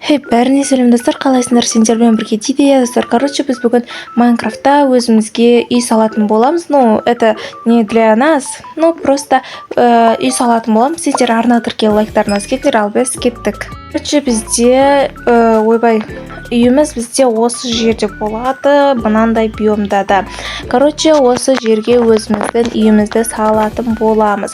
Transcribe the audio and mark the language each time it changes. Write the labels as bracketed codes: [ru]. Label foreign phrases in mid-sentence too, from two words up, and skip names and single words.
[kk] бәріне сәлем достар, қалайсыңдар? Сендермен бірге дейді достар. Короче, біз бүгін Майнкрафтта өзімізге үй салатын боламыз. [ru] Это не для нас, просто [kk] үй салатын боламыз. Сендер арна тіркел лайктарыңыз кетер, ал біз кеттік. Короче, бізде үйіміз бізде осы жерде болады, мынандай биомда да. Короче, осы жерге өзіміздің үйімізді салатын боламыз.